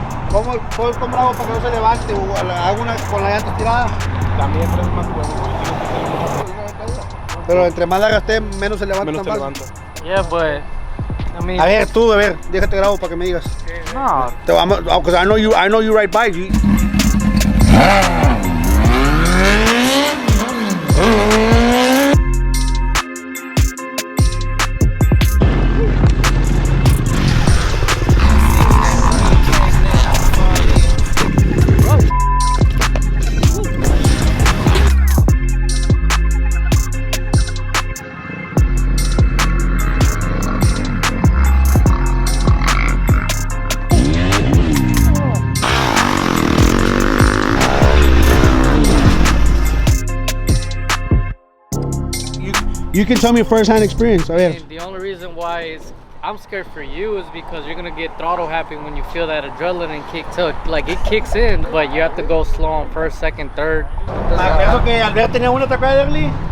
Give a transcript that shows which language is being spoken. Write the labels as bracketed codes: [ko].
[es] ¿Cómo hago para que no se levante? ¿Hago una con la llanta tirada? También traes más huevos. Pero entre más la gasté, menos se levanta. Menos te más. levanta. [en] Yeah, but I mean, [es] A ver, déjate grabo para que me digas. [en] no. Because I know you ride bikes. You can tell me first-hand experience. A ver. The only reason why I'm scared for you is because you're gonna get throttle happy when you feel that adrenaline kick to like it kicks in, but you have to go slow on first, second, third. [es] Eso que Albert tenía una, ¿te acuerdas, Derly?